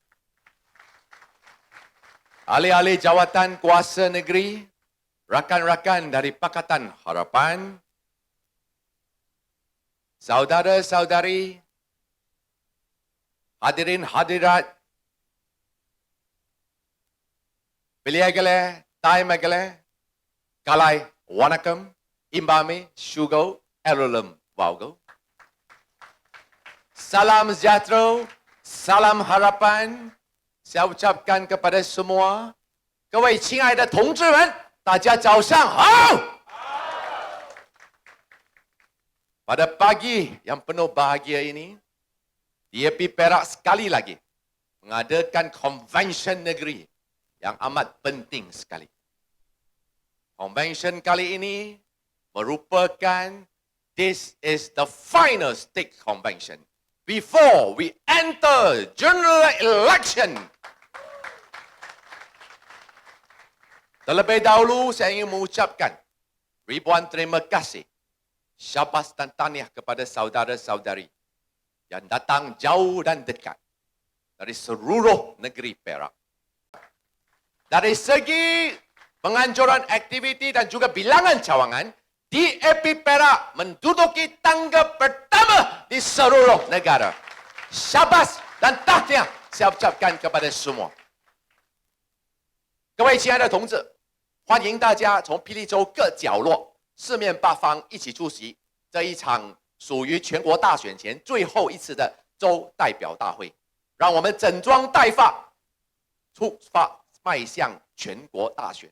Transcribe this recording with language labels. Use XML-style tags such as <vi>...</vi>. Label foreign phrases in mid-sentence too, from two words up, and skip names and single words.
<ms>Ahli-ahli jawatan kuasa negeri, rakan-rakan dari Pakatan Harapan, saudara-saudari, hadirin hadirat, Biliagale, Taimagale, Kalai, Wanakam, Imbami, Shugo, Erolam, Waugo. Salam sejahtera, salam harapan. Saya ucapkan kepada semua,</ms> <zh>各位亲爱的同志们，大家早上好。</zh> <ms>Pada pagi yang penuh bahagia ini, DAP Perak sekali lagi mengadakan convention negeri yang amat penting sekali. Convention kali ini merupakan</ms> <en>this is the final state convention before we enter general election.</en> <ms>Terlebih dahulu saya ingin mengucapkan ribuan terima kasih, syabas dan tahniah kepada saudara-saudari yang datang jauh dan dekat dari seluruh negeri Perak. Dari segi penganjuran aktiviti dan juga bilangan cawangan, DAP Perak menduduki tangga pertama di seluruh negara. Syabas dan tahniah saya ucapkan kepada semua.</ms> <zh>各位亲爱的同志，欢迎大家从霹雳州各角落、四面八方一起出席这一场属于全国大选前最后一次的州代表大会。让我们整装待发，出发迈向全国大选。</zh>